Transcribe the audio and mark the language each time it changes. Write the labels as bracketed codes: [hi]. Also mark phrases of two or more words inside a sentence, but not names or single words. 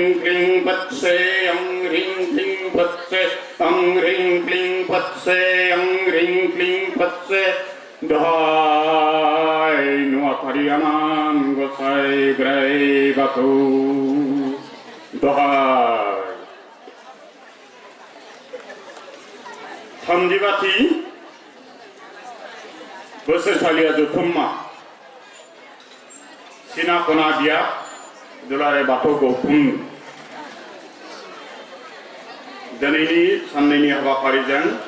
[sa] क्लीं पत्से ह्रीं क्लीं पत्से ह्रीं क्लीं पत्से ह्रीं क्लीं पत्से [brx] दहाय नुवाथारियानाम गसाइ बोराइ बाथौ दहाय थामजिबाथि बोसोरसालिया जथुम्मा सिना खना बिया दुलाराय बाथौ गौथुम दिनैनि साननैनि हाबाफारिजों